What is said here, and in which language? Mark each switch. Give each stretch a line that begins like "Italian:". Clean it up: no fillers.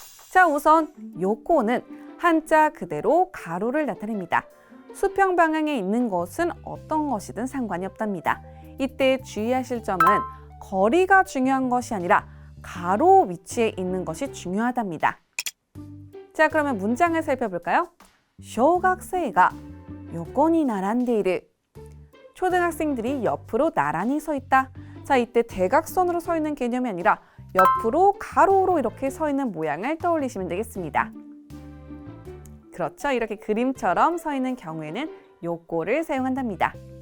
Korean: 자, 우선 요코는 한자 그대로 가로를 나타냅니다. 수평 방향에 있는 것은 어떤 것이든 상관이 없답니다. 이때 주의하실 점은 거리가 중요한 것이 아니라 가로 위치에 있는 것이 중요하답니다. 자, 그러면 문장을 살펴볼까요?
Japanese: 小学生が 横に並んでいる.
Korean: 초등학생들이 옆으로 나란히 서 있다. 자, 이때 대각선으로 서 있는 개념이 아니라 옆으로 가로로 이렇게 서 있는 모양을 떠올리시면 되겠습니다. 그렇죠. 이렇게 그림처럼 서 있는 경우에는 요코를 사용한답니다.